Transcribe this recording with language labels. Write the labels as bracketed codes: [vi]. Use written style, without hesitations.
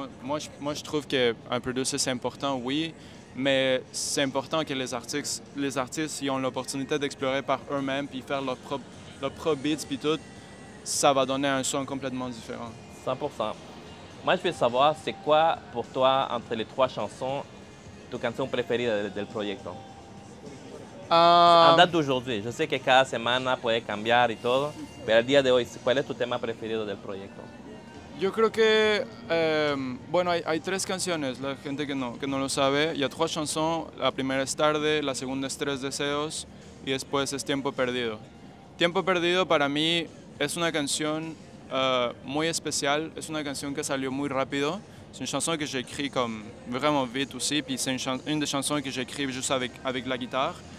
[fr] Moi, je trouve qu'un producer, c'est important, oui, mais c'est important que les artistes ils ont l'opportunité d'explorer par eux-mêmes, puis faire leur propre beats, puis tout. Ça va donner un son complètement différent. 100%. Moi, je veux savoir, c'est quoi pour toi, entre les trois chansons, [es] tu canción preferida del proyecto? [fr] En date d'aujourd'hui, je sais que [es] cada semana puede cambiar y todo, pero al día de hoy, ¿cuál es tu tema preferido del proyecto? Yo creo que, bueno, hay tres canciones, la gente que no lo sabe. [fr] Il y a trois chansons. [es] La primera es Tarde, la segunda es Tres Deseos y después es Tiempo Perdido. Tiempo Perdido para mí es una canción muy especial, es una canción que salió muy rápido. [fr] C'est une chanson que j'écris comme vraiment vite aussi, puis c'est une des chansons que j'écris juste avec la guitare.